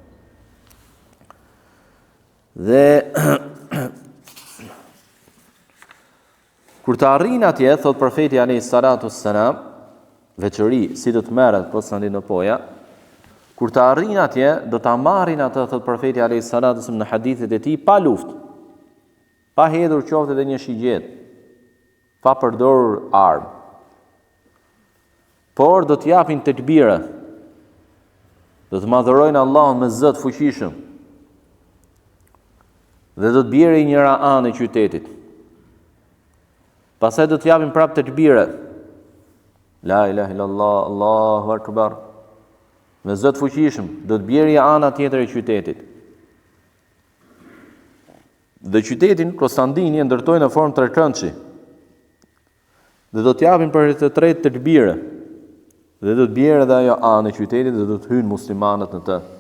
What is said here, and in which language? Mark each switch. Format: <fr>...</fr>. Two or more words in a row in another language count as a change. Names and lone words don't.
<sq>Dhe kur të arrin atje, thot profeti</sq> <ar>عليه الصلاة والسلام,</ar> <sq>veçori si do të merret Konstantinopoja, kur të arrin atje, do ta marrin atë, thot profeti</sq> <ar>عليه الصلاة والسلام</ar> <sq>në hadithet e tij, pa luftë, pa hedhur qoftë edhe një shigjet, pa përdorur armë. Por do t'japin tekbire, do të madhërojnë Allahun me zë të fuqishëm, dhe do të bjerë I njëra anë e qytetit. Pastaj do t'japin prapë tekbire,</sq> <ar>لا إله إلا الله الله أكبر,</ar> <sq>me zë të fuqishëm, do të bjerë ana tjetër e qytetit. Dhe qytetin Konstantini e ndërtojnë në formë trekëndshi. Dhe do t'japin për të tretë tekbire. Dhe do të bjerë edhe ajo anë e qytetit dhe do të hynë muslimanët në të.</sq>